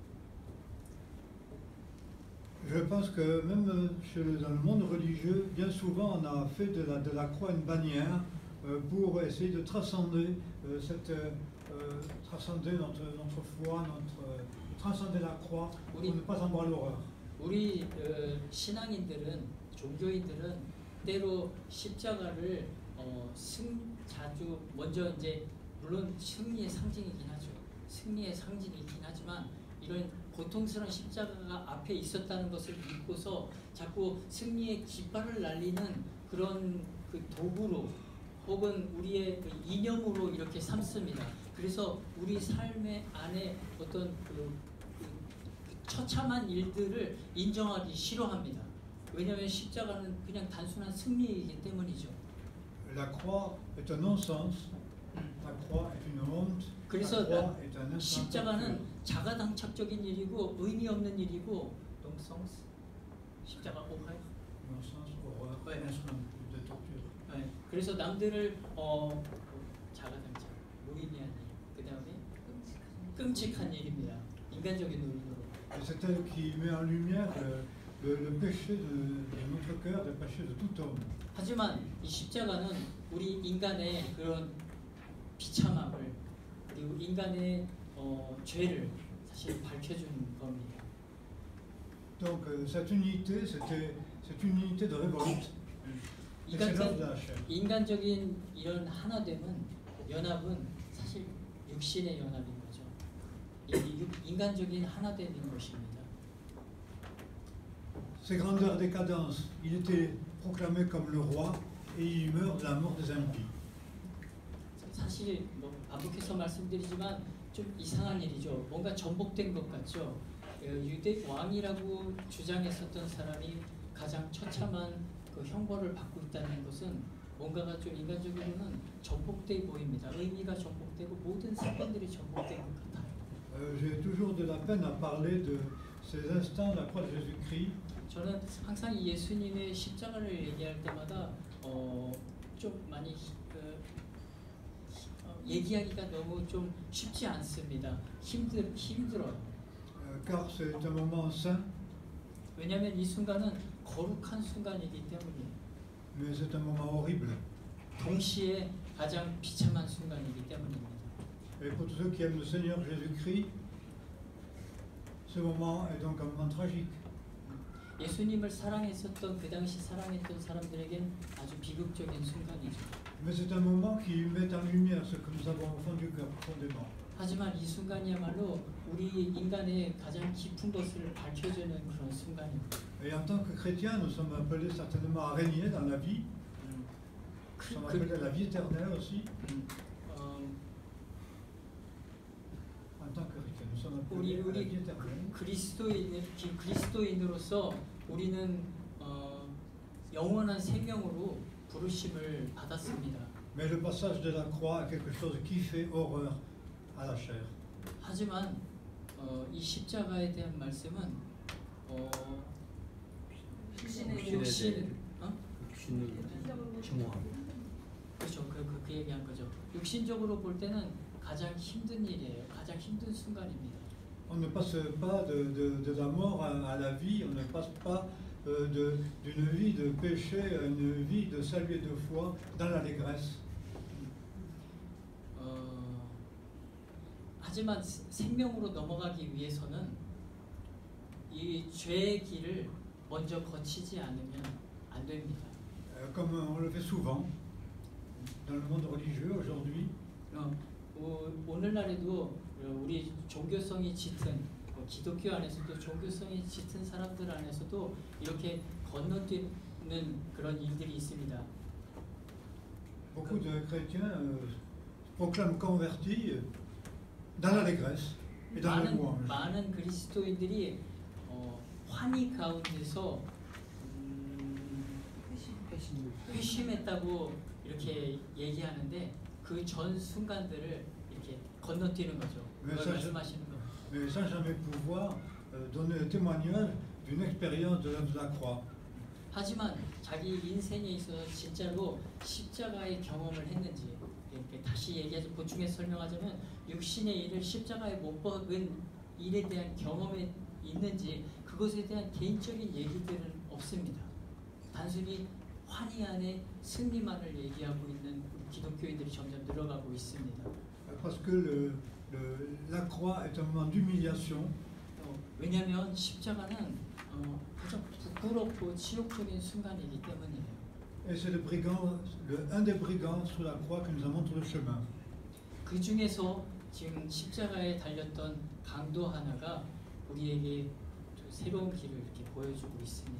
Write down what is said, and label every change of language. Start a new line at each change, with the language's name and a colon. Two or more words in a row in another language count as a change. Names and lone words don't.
French: Je pense que même dans le monde religieux, bien souvent on a fait de la croix une bannière pour essayer de transcender transcender notre foi, transcender la croix pour ne pas en voir l'horreur.
Korean: 우리 신앙인들은 종교인들은 때로 십자가를 자주 먼저 이제 물론 승리의 상징이긴 하죠. 승리의 상징이긴 하지만 이런 고통스러운 십자가가 앞에 있었다는 것을 믿고서 자꾸 승리의 깃발을 날리는 그런 그 도구로 혹은 우리의 그 이념으로 이렇게 삼습니다. 그래서 우리 삶의 안에 어떤 그 처참한 일들을 인정하기 싫어합니다. 왜냐하면 십자가는 그냥 단순한 승리이기 때문이죠.
French: La croix est un non-sens. La croix est une honte.
Korean: 그래서 십자가는 자가당착적인 일이고 의미 없는 일이고 non-sens 십자가 오하이
French: non-sens, horreur, instrument de torture.
Korean: 네, 그래서 남들을 자가당착 무의미한 일, 그 다음에 끔찍한 일입니다. 인간적인 의미로.
French: C'est elle qui met en lumière le péché de notre cœur, le péché de tout homme.
Korean: 하지만 이 십자가는 우리 인간의 그런 비참함을 그리고 인간의 죄를 사실 밝혀주는 겁니다.
French: Donc cette unité, c'est une unité de révolte.
Korean: 인간적인 이런 하나됨은 연합은 사실 육신의 연합인 거죠. 인간적인 하나됨인 것입니다.
French: Ces grandeurs décadence, il était proclamé comme le roi et il meurt de la mort des impies.
Korean: 사실 반복해서 말씀드리지만 좀 이상한 일이죠. 뭔가 전복된 것 같죠. 유대 왕이라고 주장했었던 사람이 가장 처참한 그 형벌을 받고 있다는 것은 뭔가가 좀 인간적으로는 전복돼 보입니다. 의미가 전복되고 모든 사건들이 전복된 것 같아요.
French: J'ai toujours de la peine à parler de ces instants de la croix de Jésus-Christ.
Korean: 저는 항상 예수님의 십자가를 얘기할 때마다 좀 많이 얘기하기가 너무 좀 쉽지 않습니다. 힘들어요.
French: Car c'est un moment saint.
Korean: 왜냐하면 이 순간은 거룩한 순간이기 때문이에요.
French: Mais c'est un moment horrible.
Korean: 동시에 가장 비참한 순간이기 때문입니다.
French: Et pour tous ceux qui aiment le Seigneur Jésus-Christ, ce moment est donc un moment tragique.
Korean: 예수님을 사랑했었던 그 당시 사랑했던 사람들에겐 아주 비극적인 순간이죠.
French: Mais c'est un moment qui met en lumière ce que nous avons au fond du cœur profondément.
Korean: 하지만 이 순간이야말로 우리 인간의 가장 깊은 것을 밝혀주는 그런 순간입니다.
French: Et en tant que chrétiens, nous sommes appelés certainement à régner dans la vie. Nous sommes appelés à la vie éternelle aussi. En tant que chrétiens, nous sommes sont
Korean: 우리
French: appelés à la vie éternelle.
Korean: 그리스도인으로서 우리는 영원한 생명으로 부르심을 받았습니다.
French: Mais le passage de la croix est quelque chose qui fait horreur à la chair.
Korean: 하지만 이 십자가에 대한 말씀은 육신을 증오하고 그렇죠. 그 얘기한 거죠. 육신적으로 볼 때는 가장 힘든 일이에요. 가장 힘든 순간입니다.
French: On ne passe pas de la mort à la vie, on ne passe pas d'une vie de péché à une vie de salut et de foi dans l'allégresse.
Korean: 하지만 생명으로 넘어가기 위해서는 이 죄의 길을 먼저 거치지 않으면 안 됩니다.
French: Comme on le fait souvent dans le monde religieux aujourd'hui,
Korean: 오늘날에도 우리 종교성이 짙은 기독교 안에서도 종교성이 짙은 사람들 안에서도 이렇게 건너뛰는 그런 일들이 있습니다.
French: beaucoup de chrétiens proclament convertis dans l'allégresse et dans la louange.
Korean: 많은 그리스도인들이 환희 가운데서 회심했다고 이렇게 얘기하는데 그 전 순간들을 이렇게 건너뛰는 거죠. 그걸 말씀하시는 거.
French: Mais sans jamais pouvoir donner le témoignage d'une expérience de la croix.
Korean: 하지만 자기 인생에 있어서 진짜로 십자가의 경험을 했는지 이렇게 다시 얘기해서 보충해서 설명하자면 육신의 일을 십자가에 못 박은 일에 대한 경험이 있는지 그것에 대한 개인적인 얘기들은 없습니다. 단순히 환희 안에 승리만을 얘기하고 있는 기독교인들이 점점 늘어가고 있습니다.
French: Parce que la croix est un moment d'humiliation.
Korean: 왜냐하면 십자가는 가장 부끄럽고 치욕적인 순간이기 때문이에요.
French: Et c'est un des brigands sous la croix qui nous montre le chemin.
Korean: 그 중에서 지금 십자가에 달렸던 강도 하나가 우리에게 새로운 길을 이렇게 보여주고 있습니다.